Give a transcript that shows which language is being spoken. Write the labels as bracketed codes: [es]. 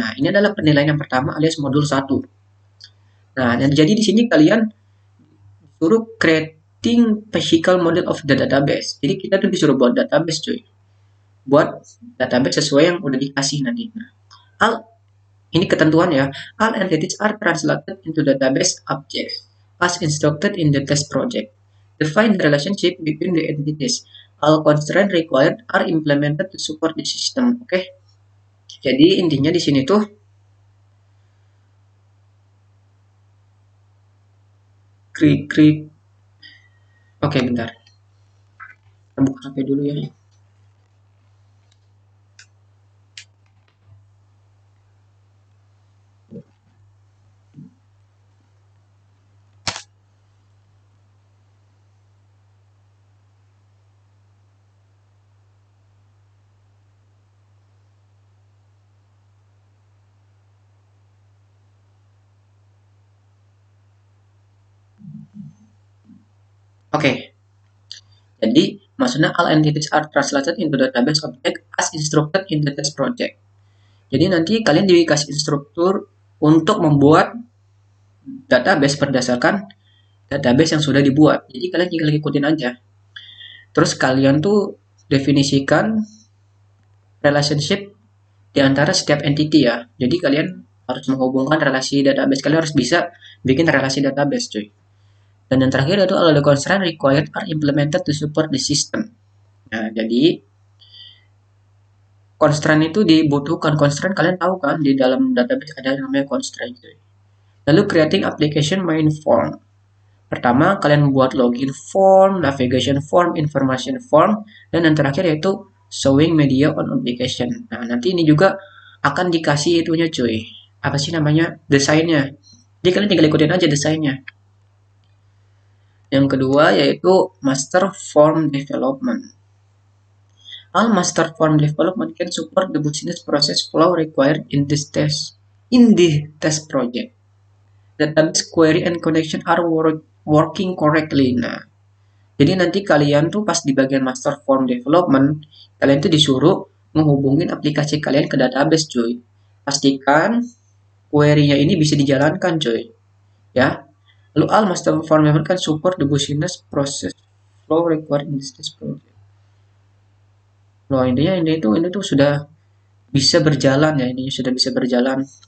[id] Nah, ini adalah penilaian yang pertama alias modul 1. Nah, dan jadi di sini kalian disuruh [en] creating physical model of the database. [id] Jadi kita tuh disuruh buat database cuy. Buat database sesuai yang udah dikasih nanti. Nah, ini ketentuan ya. [en] All entities are translated into database objects as instructed in the test project. Define the relationship between the entities. All constraints required are implemented to support the system. [id] Oke. Jadi intinya di sini tuh Oke, bentar. Kita buka HP dulu ya. Oke. Jadi maksudnya [en] all entities are translated into database object as instructed in the test project. [id] Jadi nanti kalian dikasih instruktur untuk membuat database berdasarkan database yang sudah dibuat. Jadi kalian tinggal ikutin aja. Terus kalian tuh definisikan relationship di antara setiap entity ya. Jadi kalian harus menghubungkan relasi database. Kalian harus bisa bikin relasi database cuy. Dan yang terakhir itu [en] all the constraints required are implemented to support the system. [id] Nah, jadi constraint itu dibutuhkan. Constraint kalian tahu kan di dalam database ada yang namanya constraint. Lalu [en] creating application main form. [id] Pertama kalian buat login form, navigation form, information form, dan yang terakhir yaitu [en] showing media on application. [id] Nah, nanti ini juga akan dikasih itunya cuy. Apa sih namanya? Desainnya. Jadi kalian tinggal ikutin aja desainnya. Yang kedua yaitu master form development. [en] All master form development can support the business process flow required in the test project. Database query and connection are working correctly. [id] Nah, jadi nanti kalian tuh pas di bagian master form development, kalian tuh disuruh menghubungin aplikasi kalian ke database cuy. Pastikan query-nya ini bisa dijalankan cuy. Ya. Lalu [en] all master form development can support the business process flow required in this test project. [id] Loh, intinya ini tuh sudah bisa berjalan ya, ini sudah bisa berjalan.